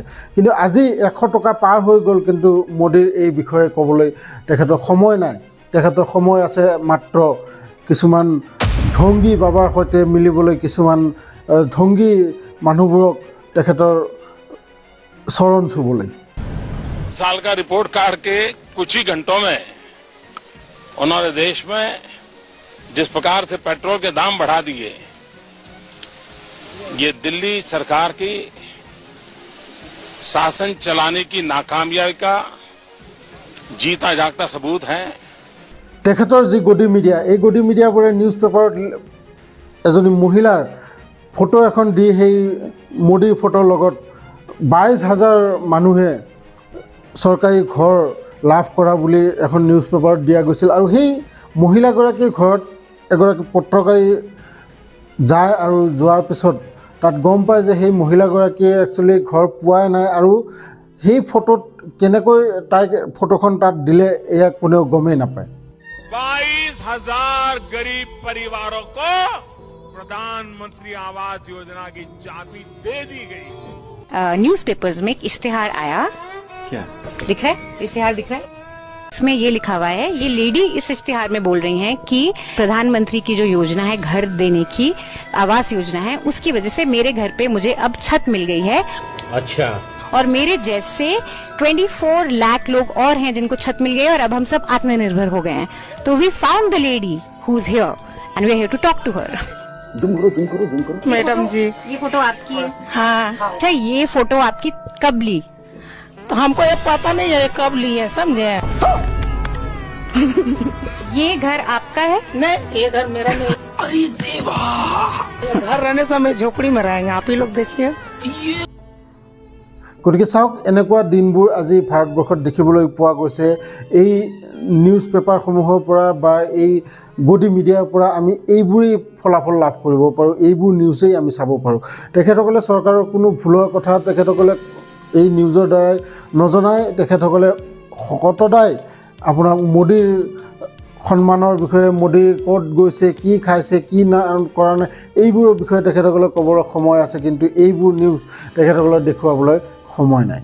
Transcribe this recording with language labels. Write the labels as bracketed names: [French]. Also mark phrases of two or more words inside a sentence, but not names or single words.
[Assamese] কিন্তু আজি 100 টকা পাৰ হৈ গ'ল, কিন্তু মোদীৰ এই বিষয়ে ক'বলৈ তেখেতৰ সময় নাই। তেখেতৰ সময় আছে মাত্ৰ কিছুমান ঢংগী বাবাৰ সৈতে মিলিবলৈ, কিছুমান ঢংগী মানুহবোৰক তেখেতৰ চৰণ চুবলৈ। [Hindi] साल का रिपोर्ट कार्ड के कुछ ही घंटों में उन्होंने देश में जिस प्रकार से पेट्रोल के दाम बढ़ा दिए, ये दिल्ली सरकार की शासन चलाने की नाकामयाबी का जीता जागता सबूत है। [Assamese] তেখেতৰ যি গদি মিডিয়া, এই গদি মিডিয়াবোৰে নিউজ পেপাৰত এজনী মহিলাৰ ফটো এখন দি সেই মোদীৰ ফটোৰ লগত 22,000 মানুহে চৰকাৰী ঘৰ লাভ কৰা বুলি এখন নিউজ পেপাৰত দিয়া গৈছিল, আৰু সেই মহিলাগৰাকীৰ ঘৰত এগৰাকী পত্ৰকাৰী যায়, আৰু যোৱাৰ পিছত তাত গম পায় যে সেই মহিলাগৰাকীয়ে একচুৱেলি ঘৰ পোৱাই নাই, আৰু সেই ফটোত কেনেকৈ তাইক ফটোখন তাত দিলে এয়া কোনেও গমেই নাপায়। [Hindi] 22,000 गरीब परिवारों को प्रधानमंत्री आवास योजना की चाबी दे दी गई। न्यूज़पेपर्स में एक इश्तिहार आया, क्या दिख रहा है? इश्तिहार दिख रहा है, इसमें ये लिखा हुआ है, ये लेडी इस इश्तिहार में बोल रही हैं कि प्रधानमंत्री की जो योजना है घर देने की, आवास योजना है, उसकी वजह से मेरे घर पे मुझे अब छत मिल गई है। अच्छा, और मेरे जैसे 24 लाख लोग और हैं जिनको छत मिल गई, और अब हम सब आत्मनिर्भर हो गए हैं। [English] So we found the lady who is here and we are here to talk to her. [Hindi] जूम करो। मैडम जी, ये फोटो आपकी है? हाँ, अच्छा, ये फोटो आपकी कब ली? तो हमको ये पता नहीं है कब लिए, समझे? ये घर आपका है? नहीं, ये घर मेरा नहीं। अरे देवा, घर रहने से हमें झोपड़ी में रहेंगे, आप ही लोग देखिए। [Assamese] গতিকে চাওক, এনেকুৱা দিনবোৰ আজি ভাৰতবৰ্ষত দেখিবলৈ পোৱা গৈছে। এই নিউজ পেপাৰসমূহৰ পৰা বা এই গদি মিডিয়াৰ পৰা আমি এইবোৰেই ফলাফল লাভ কৰিব পাৰোঁ, এইবোৰ নিউজেই আমি চাব পাৰোঁ। তেখেতসকলে চৰকাৰৰ কোনো ভুলৰ কথা তেখেতসকলে এই নিউজৰ দ্বাৰাই নজনাই, তেখেতসকলে সদায় আপোনাক মোদীৰ সন্মানৰ বিষয়ে, মোদী ক'ত গৈছে, কি খাইছে, কি কৰা নাই, এইবোৰৰ বিষয়ে তেখেতসকলে ক'বলৈ সময় আছে, কিন্তু এইবোৰ নিউজ তেখেতসকলে দেখুৱাবলৈ সময় নাই।